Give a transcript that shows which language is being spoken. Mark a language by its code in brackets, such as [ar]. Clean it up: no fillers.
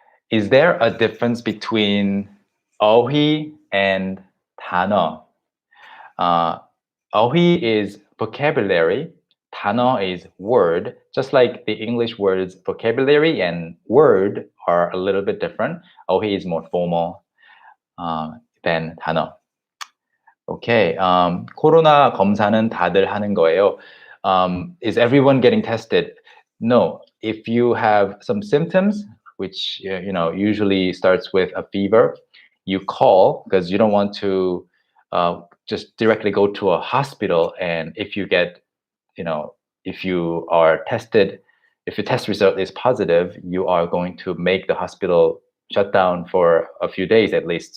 [en] Is there a difference between 어휘 and 단어? 어휘 is vocabulary, 단어 is word. Just like the English words vocabulary and word are a little bit different. 어휘 is more formal than 단어. [ko] Okay, 코로나 검사는 다들 하는 거예요. [en] Is everyone getting tested? No. If you have some symptoms, which usually starts with a fever, you call because you don't want to just directly go to a hospital. And if you get, if you are tested, if your test result is positive, you are going to make the hospital shut down for a few days at least.